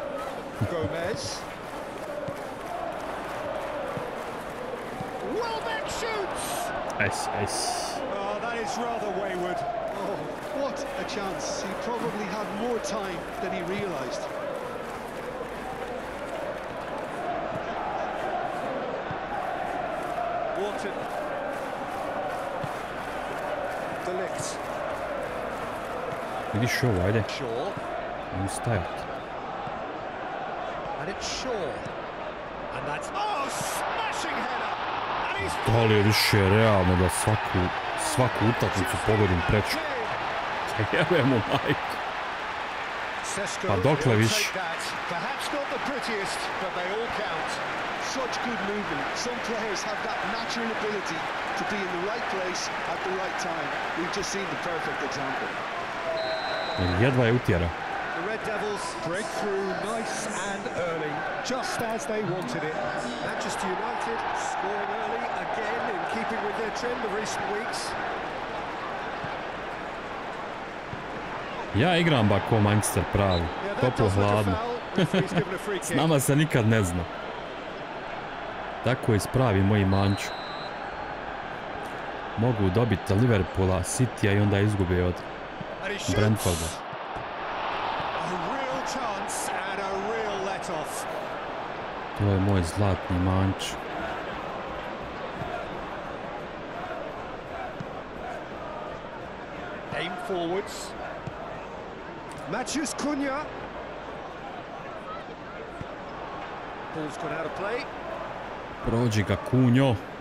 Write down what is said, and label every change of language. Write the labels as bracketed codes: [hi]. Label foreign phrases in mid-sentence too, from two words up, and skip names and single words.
[en] Gomez. Welbeck shoots! Ice. Oh, that is rather wayward. Oh, what a chance. He probably had more time than he realised. Wharton. Delict. [bs] Vidiš ovo, ajde. [en] Shaw. [bs] Ajmo stajati. [en] And it's Shaw. And that's... Oh, smashing header! And he's... [bs] Da li je više realno da svaku utakmicu pogodim prečku? Jebem mu majku. Pa dokle više? [en] Perhaps not the prettiest, but they all count. Such good movement. Some players have that natural ability to be in the right place at the right time. We've just seen the perfect example. [bs] Jedva je utjera. [en] The Red Devils break through nice and early, just as they wanted it. Manchester United scoring early again in keeping with their trend of recent weeks. [bs] Ja igram ba ko Manchester pravi. Toplo hladno. S nama se nikad ne zna. Tako ispravi moji Manču. Mogu dobiti Liverpoola, Citya i onda izgube od Brentforda. To je moj zlatni Manč. [en] Aim forwards. Matthews Cunha. Ball's gone out of play. [bs] Prođi ga Kunjo.